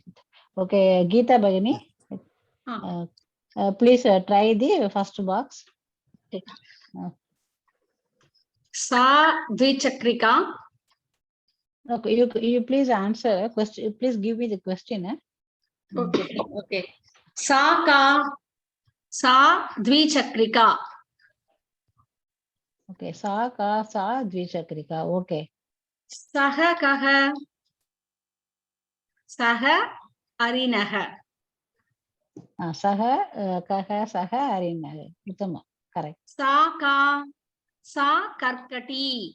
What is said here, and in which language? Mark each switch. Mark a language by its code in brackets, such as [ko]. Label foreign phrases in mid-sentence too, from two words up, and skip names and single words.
[en] Okay, Geeta Bhagini, please try the first box. [sa] Sa Dvichakrika. [en] Okay, you please answer question. Please give me the question. [sa] Okay. Sa Dvichakrika. Okay, sa, ka, sa, dvichakrika. [en] Okay. [sa] Saha kaha. Saha arinaha. Saha, kaha, saha, arinaha. Uttama. Correct. Sa karkati.